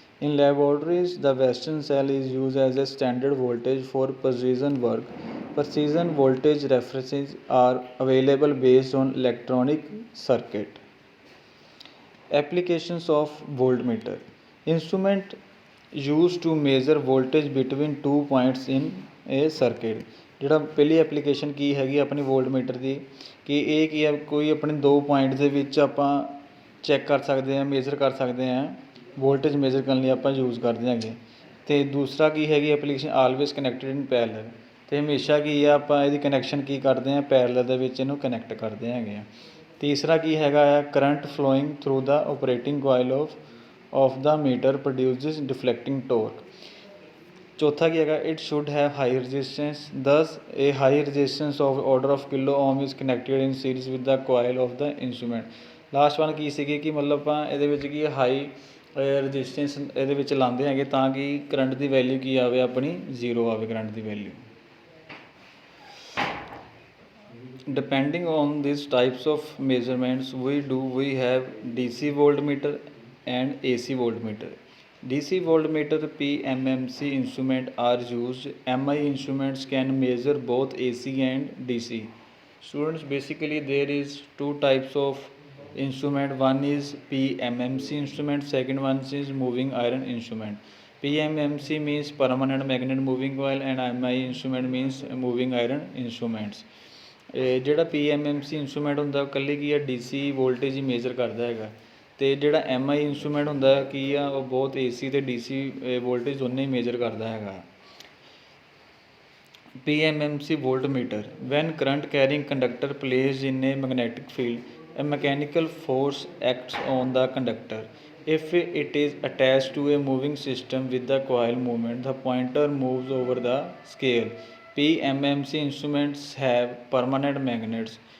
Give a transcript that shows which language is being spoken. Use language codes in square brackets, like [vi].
[en] In laboratories, the Western cell is used as a standard voltage for precision work. Precision voltage references are available based on electronic circuit. Applications of voltmeter. Instrument used to measure voltage between two points in a circuit. [pa] ਜਿਹੜਾ ਪਹਿਲੀ application ਕੀ ਹੈਗੀ ਆਪਣੀ ਵੋਲਟਮੀਟਰ ਦੀ ਕਿ ਇਹ ਕੀ ਹੈ ਕੋਈ ਆਪਣੇ ਦੋ ਪੁਆਇੰਟ ਦੇ ਵਿੱਚ ਆਪਾਂ ਚੈੱਕ ਕਰ ਸਕਦੇ ਹਾਂ ਮੇਜ਼ਰ ਕਰ ਸਕਦੇ ਹਾਂ ਵੋਲਟੇਜ ਮੇਜ਼ਰ ਕਰਨ ਲਈ ਆਪਾਂ ਯੂਜ਼ ਕਰਦੇ ਹੈਗੇ ਅਤੇ ਦੂਸਰਾ ਕੀ ਹੈਗੀ ਐਪਲੀਕੇਸ਼ਨ [en] always connected in parallel [pa] ਅਤੇ ਹਮੇਸ਼ਾ ਕੀ ਆ ਆਪਾਂ ਇਹਦੀ ਕਨੈਕਸ਼ਨ ਕੀ ਕਰਦੇ ਹਾਂ ਪੈਰਲਲ ਦੇ ਵਿੱਚ ਇਹਨੂੰ ਕਨੈਕਟ ਕਰਦੇ ਹੈਗੇ ਆ ਤੀਸਰਾ ਕੀ ਹੈਗਾ ਆ [en] Current flowing through the operating coil of the meter produces deflecting torque. [pa] ਚੌਥਾ ਕੀ ਹੈਗਾ [en] it should have high resistance, thus a high resistance of order of kilo ohm is connected in series with the coil of the instrument. [pa] Last one ਕੀ ਸੀਗੀ ਕਿ ਮਤਲਬ ਆਪਾਂ ਇਹਦੇ ਵਿੱਚ ਕੀ high resistance ਇਹਦੇ ਵਿੱਚ ਲਾਉਂਦੇ ਹੈਗੇ ਤਾਂ ਕਿ ਕਰੰਟ ਦੀ ਵੈਲਿਊ ਕੀ ਆਵੇ ਆਪਣੀ ਜ਼ੀਰੋ ਆਵੇ current ਦੀ value. [en] Depending on these types of measurements we have DC voltmeter and AC voltmeter. DC voltmeter PMMC instrument are used. MI instruments can measure both AC and DC. Students, basically there is two types of instrument. One is PMMC instrument, second one is moving iron instrument. PMMC means permanent magnet moving coil and MI instrument means moving iron instruments. [pa] ਜਿਹੜਾ PMMC instrument ਹੁੰਦਾ ਉਹ ਇਕੱਲੀ ਕੀ ਆ DC voltage ਹੀ measure ਕਰਦਾ ਹੈਗਾ ਅਤੇ ਜਿਹੜਾ MI instrument ਹੁੰਦਾ ਕੀ ਆ ਉਹ ਬਹੁਤ AC ਅਤੇ DC ਵੋਲਟੇਜ ਦੋਨੇ ਹੀ ਮੇਜ਼ਰ ਕਰਦਾ ਹੈਗਾ. [en] PMMC voltmeter. When current carrying conductor placed in a magnetic field, a mechanical force acts on the conductor. If it is attached to a moving system with the coil movement, the pointer moves over the scale. PMMC instruments have permanent magnets.